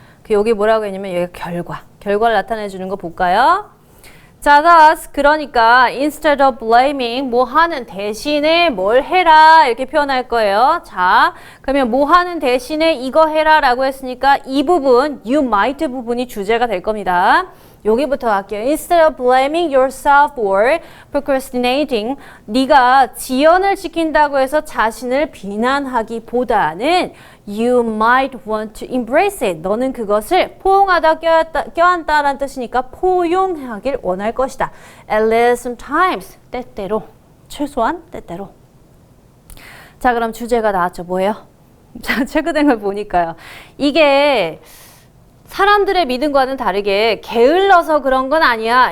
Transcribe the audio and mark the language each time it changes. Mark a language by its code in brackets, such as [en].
[ko] 여기 뭐라고 했냐면 여기 결과를 나타내주는 거 볼까요? 자, thus, 그러니까 [en] instead of blaming, [ko] 뭐 하는 대신에 뭘 해라 이렇게 표현할 거예요. 자, 그러면 뭐 하는 대신에 이거 해라 라고 했으니까 이 부분, [en] you might [ko] 부분이 주제가 될 겁니다. 여기부터 할게요. [en] Instead of blaming yourself or procrastinating, [ko] 네가 지연을 지킨다고 해서 자신을 비난하기보다는 [en] you might want to embrace it. [ko] 너는 그것을 포용하다, 껴안다라는 뜻이니까 포용하길 원할 것이다. [en] At least sometimes, [ko] 때때로, 최소한 때때로. 자, 그럼 주제가 나왔죠. 뭐예요? 자, 최근에 걸 보니까요. 이게 사람들의 믿음과는 다르게 게을러서 그런 건 아니야.